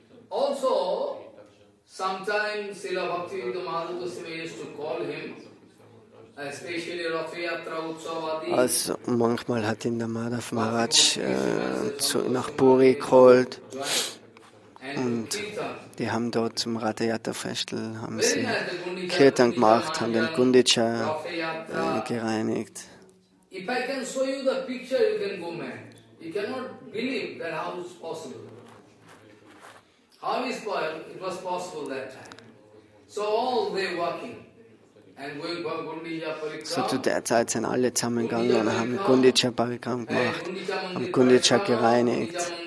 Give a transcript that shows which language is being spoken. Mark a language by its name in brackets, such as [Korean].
[English] Also, sometimes Srila Bhakti Goswami used to call him, especially Rath-Yatra Utsavadi. [German] Also manchmal hat ihn der Madhav Maharaj nach Puri geholt und die haben dort zum Rath-Yatra-Festel haben sie Kirtan gemacht, haben den Gundicha gereinigt. [English] If I can show you the picture, you can go mad. You cannot believe that how it's possible. How is it was possible that time? So all they working and going for Gundicha Parikram. [German] So zu der Zeit sind alle zusammengegangen und haben Gundicha Parikram gemacht, haben Gundicha gereinigt.